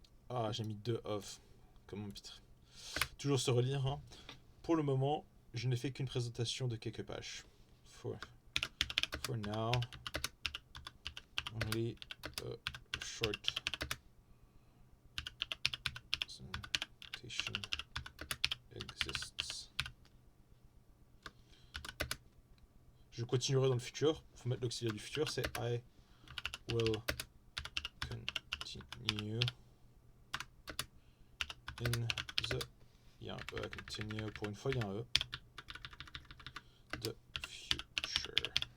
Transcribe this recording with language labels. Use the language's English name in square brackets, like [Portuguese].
[French] Ah, j'ai mis 2 of comme mon titre. Toujours se relire. Hein. Pour le moment, je n'ai fait qu'une présentation de quelques pages. [English] For now, only a short presentation exists. [French] Je continuerai dans le futur. Il faut mettre l'auxiliaire du futur. C'est [English] I will continue in the... [French] Il y a un E, continue. Pour une fois, il y a un E. [English] The future.